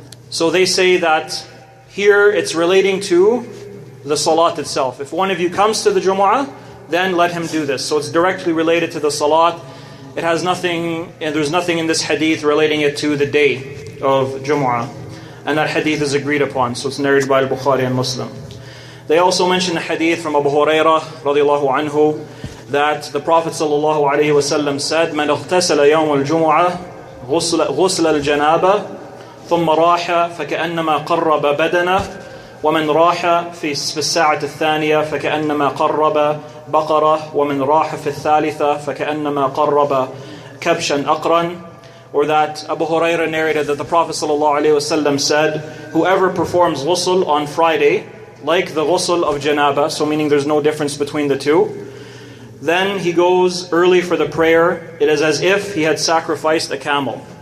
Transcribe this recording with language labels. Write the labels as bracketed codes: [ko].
[en] So they say that here it's relating to the Salât itself. If one of you comes to the Jumu'ah, then let him do this. So it's directly related to the Salât. It has nothing, and there's nothing in this hadith relating it to the day of Jumu'ah. And that hadith is agreed upon. So it's narrated by Bukhari and Muslim. They also mention the hadith from Abu Hurairah radiallahu anhu, that the Prophet sallallahu alayhi wa sallam said, [ar] مَنْ اغْتَسَلَ يَوْمَ الْجُمُعَةِ غُسْلَ الْجَنَابَةِ ثُمَّ رَاحَ فَكَأَنَّمَا قَرَّبَ بَدَنَهُ ومن راح في الساعة الثانية فكأنما قرب بقرة ومن راح في الثالثة فكأنما قرب كبشا أقرا. [en] Or that Abu Hurairah narrated that the Prophet ﷺ said, whoever performs ghusl on Friday, like the ghusl of janaba, so meaning there's no difference between the two, then he goes early for the prayer, it is as if he had sacrificed a camel.